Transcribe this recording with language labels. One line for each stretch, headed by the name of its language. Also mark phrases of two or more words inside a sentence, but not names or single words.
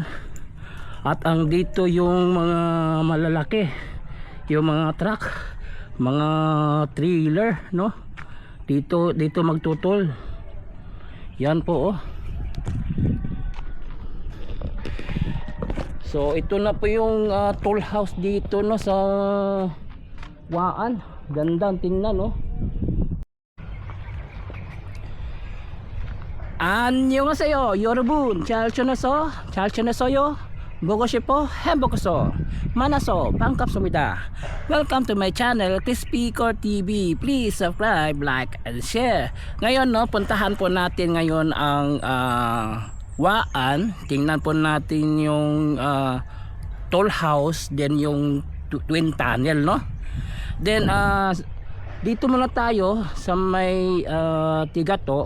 Filipino: At ang dito yung mga malalaki, yung mga truck, mga trailer, no. Dito magtutol. Yan po, oh. So ito na po yung
English: toll house
Filipino: dito, no, sa Waan. Gandang tingnan, no.
Korean: 안녕하세요 여러분, 잘 지냈어요? 보고 싶어 행복해서 만나서 반갑습니다.
English: Welcome to my channel, Speaker TV. Please subscribe, like, and share.
Filipino: Ngayon, no, puntahan po natin ngayon ang Waan. Tingnan po natin yung
English: toll house,
Filipino: then yung
English: twin tunnel,
Filipino: no. Then dito muna tayo sa may Tigato.